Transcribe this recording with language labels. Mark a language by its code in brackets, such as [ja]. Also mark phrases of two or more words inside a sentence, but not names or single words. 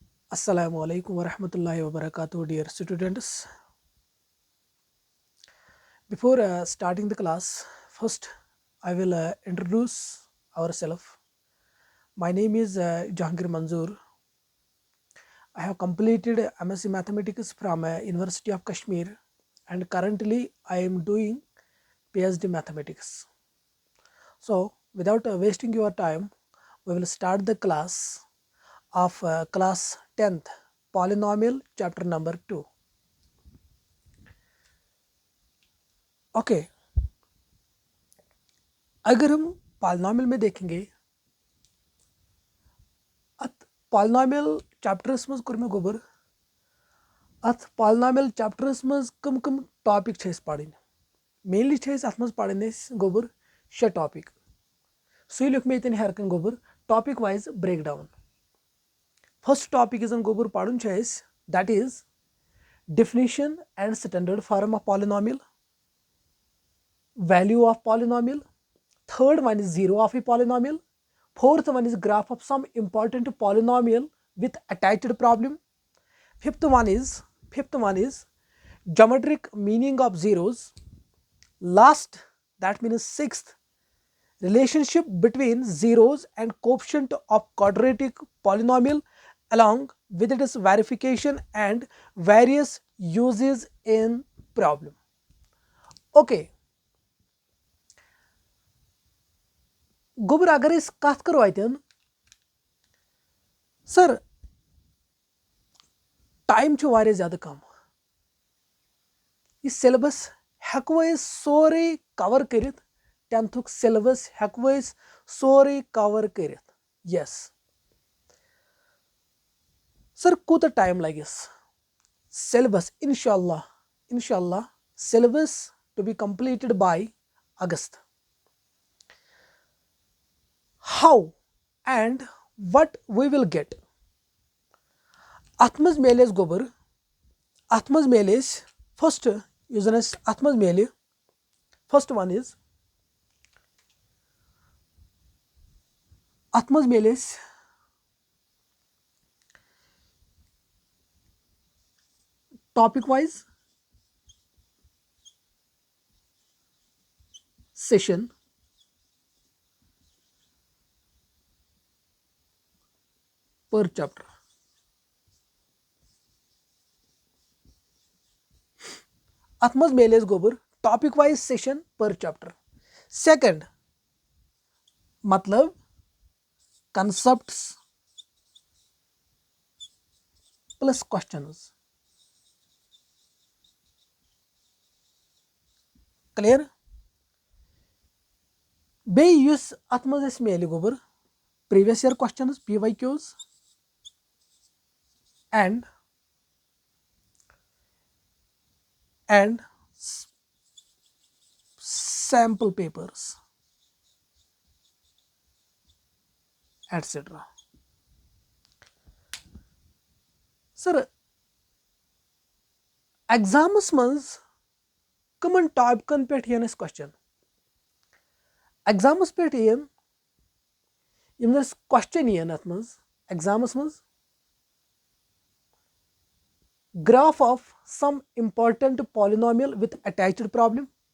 [ar] السلام عليكم ورحمة الله وبركاته, [en] dear students. Before starting the class, first I will introduce ourselves. My name is Jahangir Manzoor. I have completed MSc Mathematics from University of Kashmir, and currently I am doing PhD Mathematics. So, without wasting your time, we will start the class of class 10th, Polynomial, chapter number 2. [ks] Okay, [hi] अगर हम पॉलिनॉमियल में देखेंगे [ks] अत [en] polynomial chapters [ks] मज कोर मे गोबर अत [en] polynomial chapters [ks] मज कम कम टॉपिक छे पढ़न मेनली अत मज पढ़न गोबर 6 टॉपिक सही लिख मे ये हर कन गोबर [en] topic wise break down first topic is [ks] गोबर पढ़न [en] that is definition and standard form of polynomial, [ks] value of polynomial, third one is zero of a polynomial, fourth one is graph of some important polynomial with attached problem, fifth one is geometric meaning of zeros, last that means sixth relationship between zeros and coefficient of quadratic polynomial along with its verification and various uses in problem. Okay, गोबर अगर इस कत करो अतन सर टाइम वारिया ज़्यादा कम यह सिलेबस हेको सोरे कवर कर 10th सिलेबस हेको सोरे कवर कर यस सर कूत टाइम लगस सिलेबस इंशाल्लाह [en] syllabus to be completed by August how and what we will get [ks] अत मज मेले गोबर अत मज मेले फर्स्ट यूजन अत मज मेले [en] first one is [ks] अत मज मेले [en] topic wise session per chapter. [ks] अत मज मेले गोबर [en] topic wise session per chapter second मतलब concepts plus questions clear base [ks] अत मज मेले गोबर [en] previous year questions PYQs and sample papers etc. [ks] सर एग्जामस मज कमन टॉपिकन पे क्वेश्चन एग्जामस पे क्वेश्चन अत मज एग्जामस मज [en] graph of some important polynomial with attached problem,